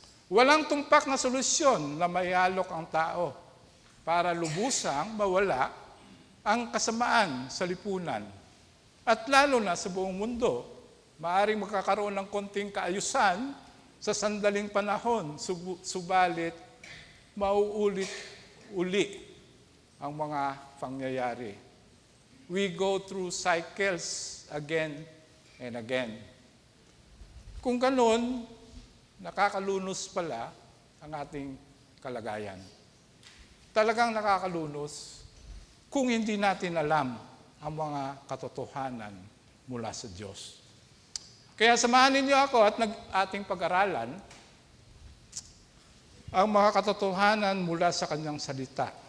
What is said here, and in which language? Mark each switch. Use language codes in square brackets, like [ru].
[tl] Walang tumpak na solusyon na maialok ang tao para lubusang mawala ang kasamaan sa lipunan. At lalo na sa buong mundo, maaaring magkakaroon ng konting kaayusan sa sandaling panahon, subalit mauulit-uli ang mga pangyayari. [en] We go through cycles again and again. [tl] Kung ganun, nakakalunos pala ang ating kalagayan. Talagang nakakalunos kung hindi natin alam ang mga katotohanan mula sa Diyos. Kaya samahan ninyo ako at ating pag-aralan ang mga katotohanan mula sa kanyang salita.